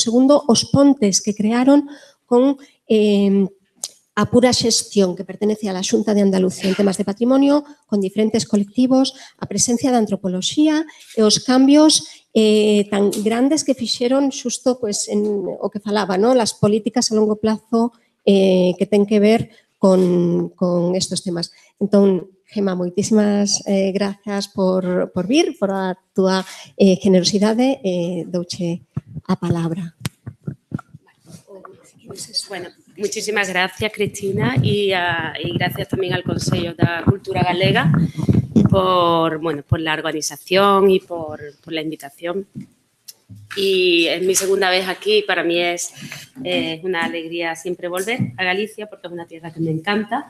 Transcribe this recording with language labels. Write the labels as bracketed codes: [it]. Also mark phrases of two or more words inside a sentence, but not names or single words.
[gl] segundo, os pontes que crearon con a pura xestión que pertenece á Xunta de Andalucía en temas de patrimonio, con diferentes colectivos, a presencia da antropoloxía e os cambios tan grandes que fixeron xusto en o que falaba, [es] las políticas [gl] a longo plazo que ten que ver con estes temas. Entón, Gema, moitísimas grazas por vir, por a túa generosidade. Douche a palabra. [es] Bueno, muchísimas gracias, Cristina, y gracias también al Consejo de Cultura Galega por la organización y por la invitación. Y es mi segunda vez aquí, para mí es una alegría siempre volver a Galicia porque es una tierra que me encanta.